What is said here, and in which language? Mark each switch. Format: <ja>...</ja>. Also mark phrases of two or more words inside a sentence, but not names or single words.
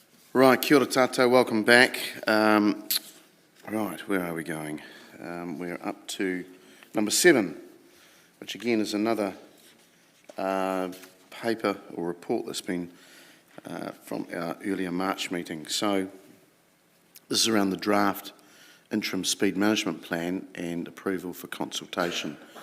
<en>Right,</en> <mi>kia ora tātou,</mi> <en>welcome back. Right, where are we going? We're up to number 7, which again is another paper or report that's been from our earlier March meeting. So this is around the draft interim speed management plan and approval for consultation.</en>